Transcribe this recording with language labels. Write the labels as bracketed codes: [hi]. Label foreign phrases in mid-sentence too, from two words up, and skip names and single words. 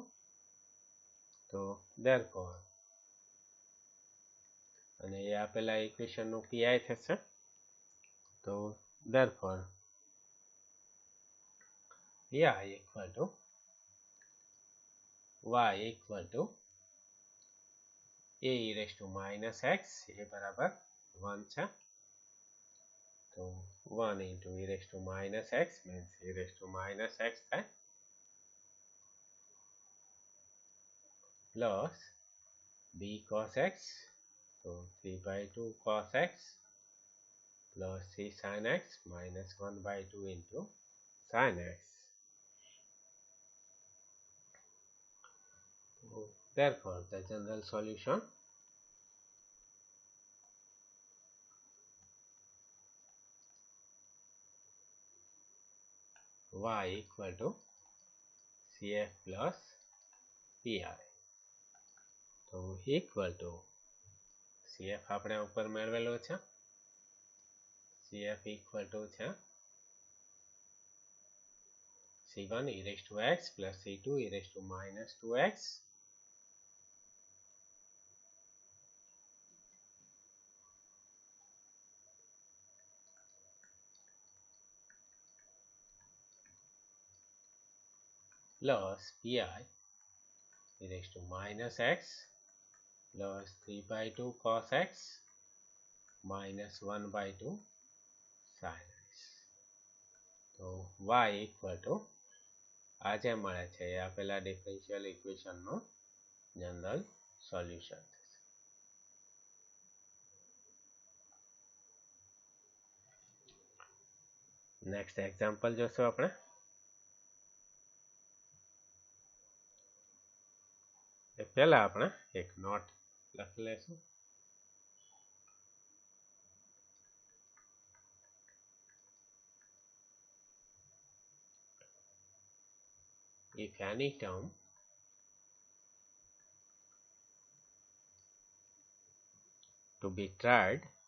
[gu] તો therefore અને એ આપેલા ઇક્વેશનનું pi થશે. [en] તો therefore pi equal to y equal to a e raised to -x [gu] એ બરાબર 1 છે. [en] તો 1 into e raised to -x means e raised to -x થાય plus b cos x. તો 3/2 cos x plus c sin x minus 1/2 into sin x. So, therefore, the general solution y equal to cf plus pi. [gu] તો [en] equal to cf [gu] આપણે ઉપર મેળવેલો છે. [en] cf equal to છે c1 e raised to x plus c2 e raised to -2x plus pi e raised to -x plus 3/2 cos x minus 1/2 sin x. [gu] તો [en] y equal to [gu] આ જે મળે છે એ આપેલા ડિફરન્શિયલ ઇક્વેશનનું [en] general solution [gu] થશે. [en] next example [gu] જોશું આપણે. એ પહેલા આપણે એક નોટ લખી લઈશું. [en] If any term to be tried